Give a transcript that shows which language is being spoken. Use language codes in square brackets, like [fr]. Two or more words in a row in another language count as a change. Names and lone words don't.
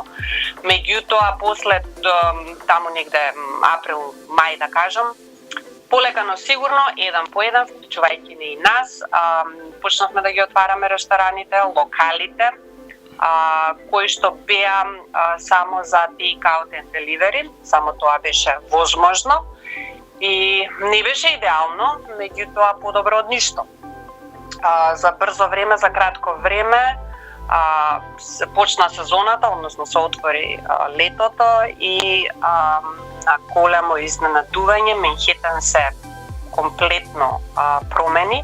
[mk] Меѓутоа, после таму негде април, мај да кажам, полека но сигурно, еден по еден, вклучувајќи и нас, почнавме да ги отвараме рестораните, локалите, кои што беа само за [en] take-out and delivery, [mk] само тоа беше возможно. И не беше идеално, меѓутоа подобро од ништо. За брзо време, за кратко време, почна сезоната, односно се отвори летото и на големо изненадување Менхетен се комплетно промени.